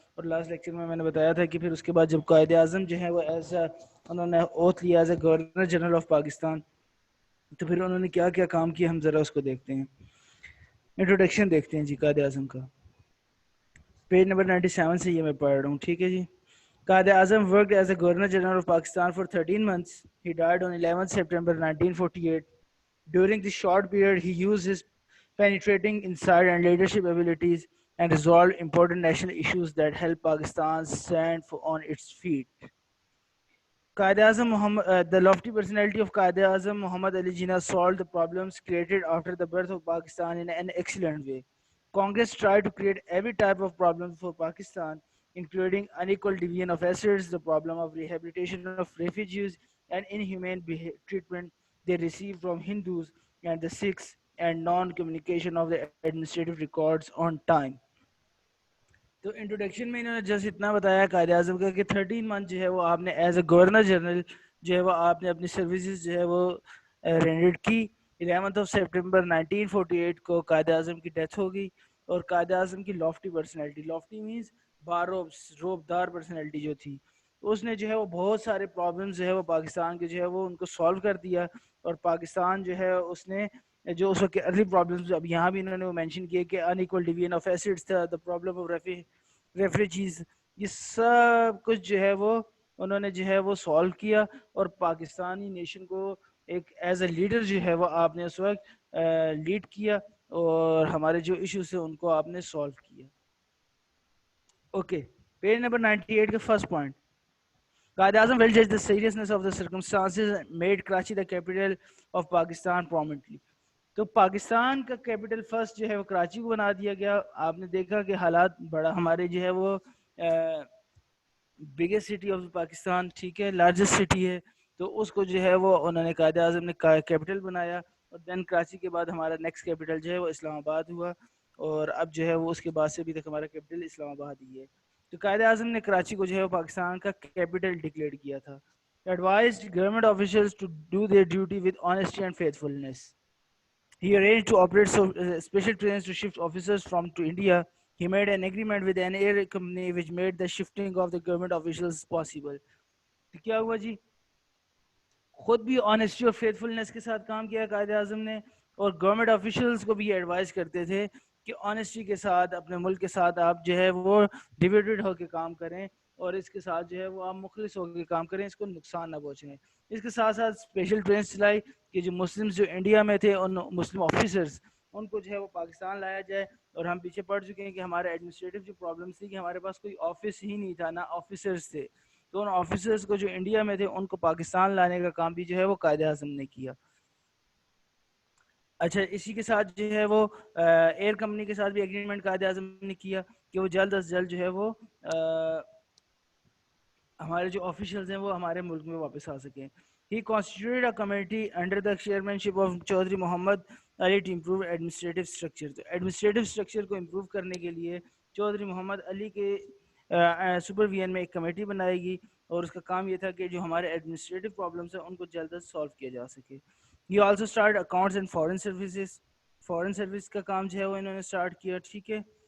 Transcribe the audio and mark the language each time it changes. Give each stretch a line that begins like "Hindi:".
Urdu: اور last lecture میں نے بتایا تھا کہ پھر اس کے بعد جب قائد اعظم جو ہے وہ انہوں نے اوتھ لیا as a governor general of Pakistan, تو پھر انہوں نے کیا کیا کام کیا ہم ذرا اس کو دیکھتے ہیں. انٹروڈکشن دیکھتے ہیں جی قائد اعظم کا. پیج نمبر 97 سے یہ میں پڑھ رہا ہوں، ٹھیک ہے جی.
English: Quaid Azam worked as a governor general of Pakistan for 13 months. He died on 11 September 1948. During this short period, he used his penetrating insight and leadership abilities and resolved important national issues that helped Pakistan stand on its feet. The lofty personality of Qaid Azam Muhammad Ali Jinnah solved the problems created after the birth of Pakistan in an excellent way. Congress tried to create every type of problem for Pakistan, including unequal division of assets, the problem of rehabilitation of refugees, and inhumane treatment they received from Hindus and the Sikhs, and non-communication of the administrative records on time.
Urdu: تو introduction میں انہوں نے just اتنا بتایا قائد اعظم کا کہ 13 month جو ہے وہ آپ نے ایز اے گورنر جنرل جو ہے وہ آپ نے اپنی سروسز جو ہے وہ رینڈرڈ کی. 11 سپٹمبر 1948 کو قائد اعظم کی ڈیتھ ہو گئی. اور قائد اعظم کی lofty personality, lofty means روبدار personality جو تھی، اس نے جو ہے وہ بہت سارے پرابلمز جو ہے وہ پاکستان کے جو ہے وہ ان کو سالو کر دیا. اور پاکستان جو ہے اس نے جو اس وقت کے ارلی پرابلمز، اب یہاں بھی انہوں نے وہ مینشن کیے کہ ان ایکول ڈویژن آف ایسٹس تھا، دا پرابلم آف ریفریجیز، یہ سب کچھ جو ہے وہ انہوں نے جو ہے وہ سالو کیا. اور پاکستانی نیشن کو ایک ایز اے لیڈر جو ہے وہ آپ نے اس وقت لیڈ کیا اور ہمارے جو ایشوز تھے ان کو آپ نے سالو کیا. اوکے، پیج نمبر 98 کا first point.
English: Quaid Azam well judged the seriousness of the circumstances and made Karachi the capital of Pakistan prominently.
Urdu: تو پاکستان کا کیپٹل فرسٹ جو ہے وہ کراچی کو بنا دیا گیا. آپ نے دیکھا کہ حالات بڑا ہمارے جو ہے وہ بگیسٹ سٹی آف پاکستان، ٹھیک ہے، لارجسٹ سٹی ہے، تو اس کو جو ہے وہ انہوں نے قائد اعظم نے کیپٹل بنایا. اور دین کراچی کے بعد ہمارا نیکسٹ کیپٹل جو ہے وہ اسلام آباد ہوا. اور اب جو ہے وہ اس کے بعد سے ابھی تک ہمارا کیپٹل اسلام آباد ہی ہے. تو قائد اعظم نے کراچی کو جو ہے وہ پاکستان کا کیپٹل ڈکلیئر کیا تھا.
English: Advised government officials to do their duty with honesty and faithfulness. He arranged to operate special trains to shift officers from to India. He made an agreement with an air company which made the shifting of the government officials possible.
Urdu: تو کیا ہوا جی؟ خود بھی honesty اور فیتھفلنس کے ساتھ کام کیا قائد اعظم نے، اور گورنمنٹ آفیشلس کو بھی یہ ایڈوائز کرتے تھے کہ آنیسٹی کے ساتھ اپنے ملک کے ساتھ آپ جو ہے وہ ڈیویڈڈ ہو کے کام کریں، اور اس کے ساتھ جو ہے وہ آپ مخلص ہو کے کام کریں، اس کو نقصان نہ پہنچیں. اس کے ساتھ ساتھ اسپیشل ٹرینس چلائی کہ جو مسلمز جو انڈیا میں تھے ان مسلم آفیسرز ان کو جو ہے وہ پاکستان لایا جائے. اور ہم پیچھے پڑ چکے ہیں کہ ہمارے ایڈمنسٹریٹو جو پرابلمس تھی کہ ہمارے پاس کوئی آفس ہی نہیں تھا، نہ آفیسرز تھے. تو ان آفیسرز کو جو انڈیا میں تھے ان کو پاکستان لانے کا کام بھی جو ہے وہ قائد اعظم نے کیا. اچھا، اسی کے ساتھ جو ہے وہ ایئر کمپنی کے ساتھ بھی ایگریمنٹ قائد اعظم نے کیا کہ وہ جلد از جلد جو ہے وہ ہمارے جو آفیشلز ہیں وہ ہمارے ملک میں واپس آ سکیں.
English: He constituted a committee under the chairmanship of Chaudhry Muhammad Ali to improve administrative structure.
Urdu: تو ایڈمنسٹریٹو اسٹرکچر کو امپروو کرنے کے لیے چودھری محمد علی کے سپرویژن میں ایک کمیٹی بنائی گئی، اور اس کا کام یہ تھا کہ جو ہمارے ایڈمنسٹریٹو پرابلمس ہیں ان کو جلد از سالو کیا جا سکے.
English: He also started accounts and foreign services.
Urdu: Foreign service کا کام جو ہے وہ انہوں نے اسٹارٹ کیا، ٹھیک ہے.